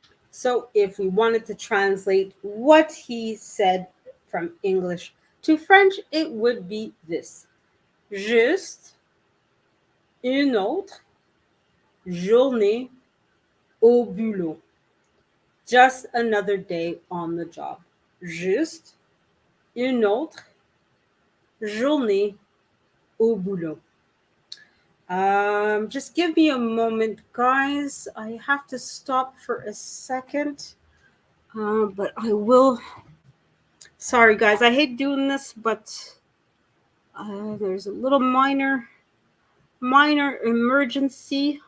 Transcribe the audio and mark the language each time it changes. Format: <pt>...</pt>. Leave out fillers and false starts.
<en>So if we wanted to translate what he said from English to French, it would be this.</en> <fr>Juste une autre journée au boulot.</fr> <en>Just another day on the job.</en> <fr>Juste une autre journée au boulot.</fr> <en>Just give me a moment, guys. I have to stop for a second. But I will. Sorry, guys. I hate doing this, but there's a little minor emergency.</en>